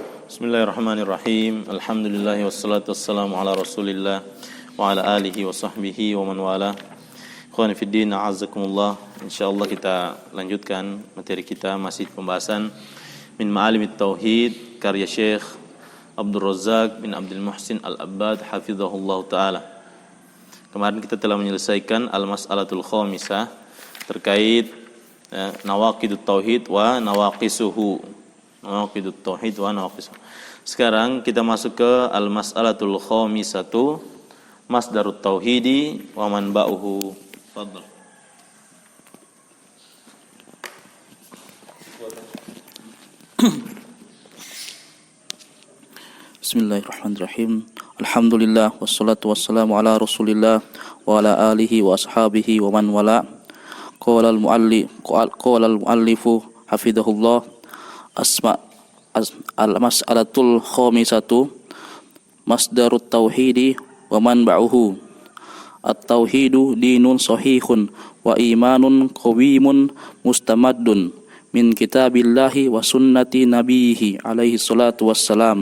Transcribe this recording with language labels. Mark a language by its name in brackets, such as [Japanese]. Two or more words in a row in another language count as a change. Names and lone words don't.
[Arabic] بسم الله الرحمن الرحيم. الحمد لله والصلاة والسلام على رسول الله وعلى آله وصحبه ومن والاه. إخواني في الدين, أعزكم الله. [Indonesian] Insyaallah kita lanjutkan materi kita, masih pembahasan [Arabic] من معالم التوحيد [Indonesian] karya Syekh Abdul Razzaq bin Abdul Muhsin Al-Abbad [Arabic] حفظه الله تعالى. [Indonesian] Kemarin kita telah menyelesaikan [Arabic] المسألة الخامسة [Indonesian] terkait [Arabic] نواقض التوحيد ونواقصه. نواقض التوحيد ونواقصه. [Indonesian] Sekarang kita masuk ke [Arabic] المسألة الخامسة مصدر التوحيد ومنبعه. Fadhal. بسم الله الرحمن الرحيم. الحمد لله والصلاة والسلام على رسول الله وعلى آله وأصحابه ومن والاه. قال المؤلف حفظه الله المسألة الخامسة مصدر التوحيد ومنبعه. التوحيد دين صحيح وإيمان قويم مستمد من كتاب الله وسنة نبيه عليه الصلاة والسلام.